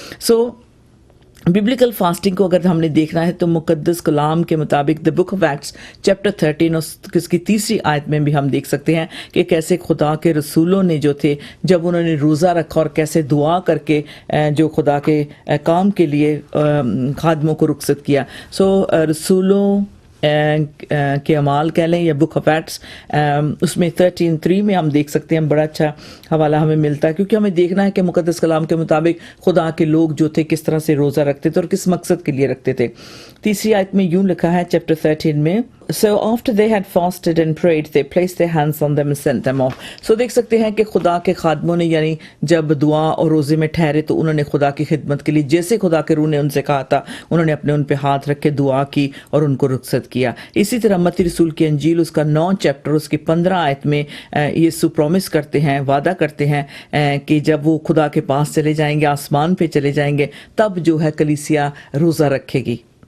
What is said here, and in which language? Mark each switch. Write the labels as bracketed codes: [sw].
[hi] सो biblical fasting को अगर हमने देखना है तो मुकद्दस कलाम के मुताबिक the book of acts chapter 13 और इसकी 3री आयत में भी हम देख सकते हैं कि कैसे खुदा के रसूलों ने जो थे, जब उन्होंने रोज़ा रखा और कैसे दुआ करके जो खुदा के काम के लिए खादमों को रुखसत किया। सो रसूलों के अमाल कह लें या बुक ऑफ एक्ट्स, उसमें 13:3 में हम देख सकते हैं, बड़ा अच्छा हवाला हमें मिलता है, क्योंकि हमें देखना है कि मुकद्दस कलाम के मुताबिक खुदा के लोग जो थे किस तरह से रोज़ा रखते थे और किस मकसद के लिए रखते थे। 3री आयत में यूं लिखा है चैप्टर 13 में, [en] So after they had fasted and prayed, they placed their hands on them and sent them off. [hi] So देख सकते हैं कि खुदा के खादमों ने यानी जब दुआ और रोज़े में ठहरे तो उन्होंने खुदा की खिदमत के लिए जैसे खुदा के रूह ने उनसे कहा था, उन्होंने अपने उन पे हाथ रख के दुआ की और उनको रुखसत किया। इसी तरह मत्ती रसूल की अंजील उसका 9 चैप्टर उसकी 15 आयत में यीशु प्रॉमिस करते हैं, वादा करते हैं कि जब वो खुदा के पास चले जाएंगे, आसमान पे चले जाएंगे, तब जो है कलीसिया रोज़ा रखेगी।